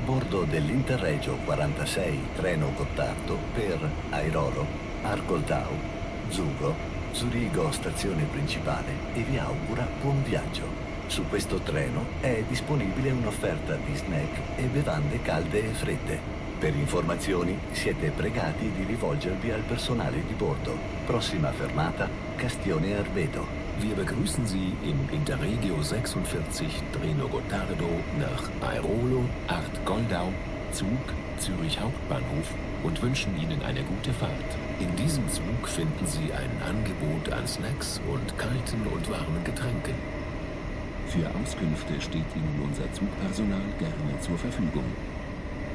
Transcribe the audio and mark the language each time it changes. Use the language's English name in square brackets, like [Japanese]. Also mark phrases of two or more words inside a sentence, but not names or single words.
[Italian] bordo dell'Interregio 46 treno Gottardo per Airolo, Argoldau, Zugo, Zurigo stazione principale e vi augura buon viaggio. Su questo treno è disponibile un'offerta di snack e bevande calde e fredde. Per informazioni siete pregati di rivolgervi al personale di bordo. Prossima fermata, Castione Arbedo. [German] Wir begrüßen Sie im Interregio 46 Treno Gottardo nach Airolo, Art Goldau, Zug, Zürich Hauptbahnhof und wünschen Ihnen eine gute Fahrt. In diesem Zug finden Sie ein Angebot an Snacks und kalten und warmen Getränken. Für Auskünfte steht Ihnen unser Zugpersonal gerne zur Verfügung.